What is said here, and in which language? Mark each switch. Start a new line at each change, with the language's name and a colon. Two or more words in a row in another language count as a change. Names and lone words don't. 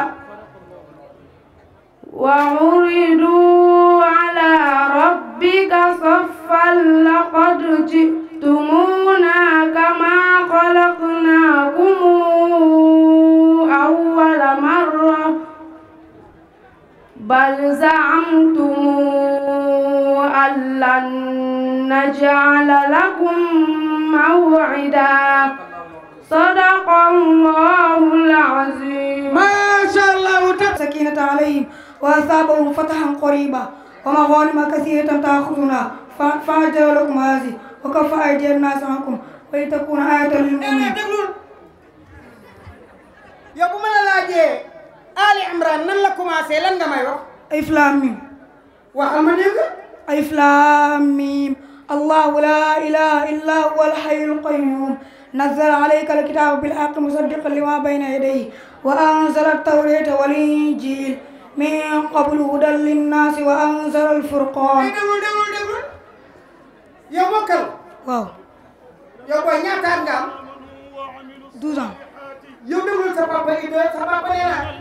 Arabic: وعرضوا على ربك صفا لقد جئتمونا كما خلقناكم أول مرة بل زعمتم أن لن نجعل لكم موعدا صدق الله العظيم. ما شاء الله سكينة عليهم وأصابهم فتحا قريبا ومغانم كثيرة تأخذونها فأجر لكم هذه وكف أيدي الناس عنكم ولتكون آية للمؤمنين.
Wolof: yow bu ma la laajee Ali Imran nan la commencé lan nga may wax.
Arabic: ألف لام ميم.
Wolof: waxal ma dégg.
Arabic: ألف لام ميم الله لا إله إلا هو الحي القيوم. نزل عليك الكتاب بالحق مصدقا لما بين يديه وأنزل التوراة والإنجيل من قبل هدى للناس وأنزل الفرقان.
Wolof: yow bokkal. waaw. yow booy ñaata at nga am.
French: 12 ans.
Wolof: yow déglul sa papa yi doon sa papa nee na.